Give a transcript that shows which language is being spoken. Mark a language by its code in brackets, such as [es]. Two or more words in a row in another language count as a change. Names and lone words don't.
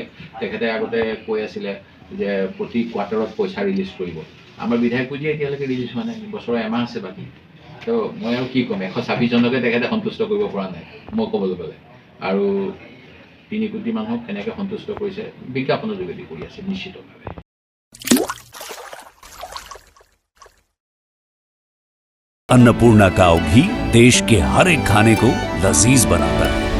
[as] তেখেতে আগতে কৈ আছিলে যে প্ৰতি কোৱাৰ্টাৰত পইচা ৰিলিজ কৰিব। আমাৰ বিধায়কপুঁজিয়ে এতিয়ালৈকে ৰিলিজ হোৱা নাই, বছৰৰ এমাহ আছে বাকী। তো মই আৰু কি ক'ম, 126 জনকে তেখেতে সন্তুষ্ট কৰিব পৰা নাই মই ক'বলৈ গ'লে। আৰু 3 কোটি মানুহক কেনেকৈ সন্তুষ্ট কৰিছে, বিজ্ঞাপনৰ যোগেদি কৰি আছে নিশ্চিতভাৱে। [hi] अन्नपूर्णा काव घी देश के हर एक खाने को लजीज बनाता है।